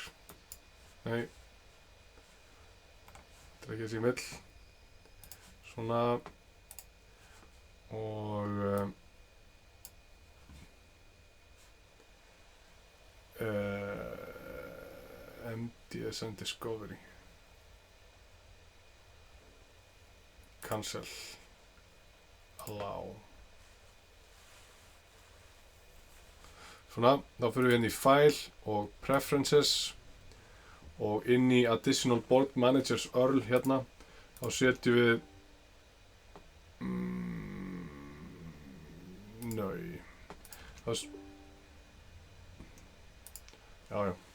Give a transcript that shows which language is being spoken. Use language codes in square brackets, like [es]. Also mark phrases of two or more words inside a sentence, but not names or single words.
[is] Nei, þetta er ekki þessi mill. Svona. Og MDSN Discovery. Cancel. Allow. Svona, þá fyrir við inn í File og Preferences og inn í [en] Additional Board Managers URL [is] hérna. Þá setjum við Já.